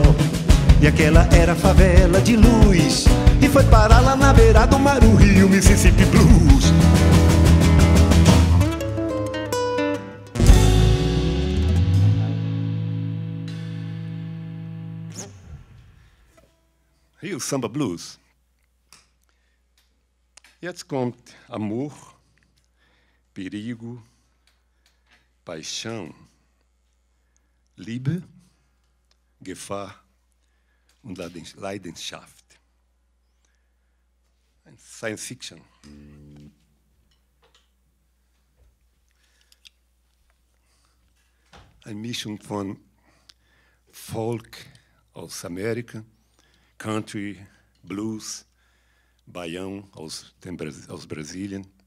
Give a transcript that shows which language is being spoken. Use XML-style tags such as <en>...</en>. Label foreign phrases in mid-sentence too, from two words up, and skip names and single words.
<pt>E aquela era favela de luz. E foi parar lá na beira do mar o Rio Mississippi Blues. Rio Samba Blues.</pt> <de>Jetzt kommt</de> <pt>amor, perigo, paixão,</pt> <de>Liebe, Gefahr und Leidenschaft. Science Fiction. Eine Mischung von Folk aus Amerika, Country, Blues, Baião aus Brasilien.</de>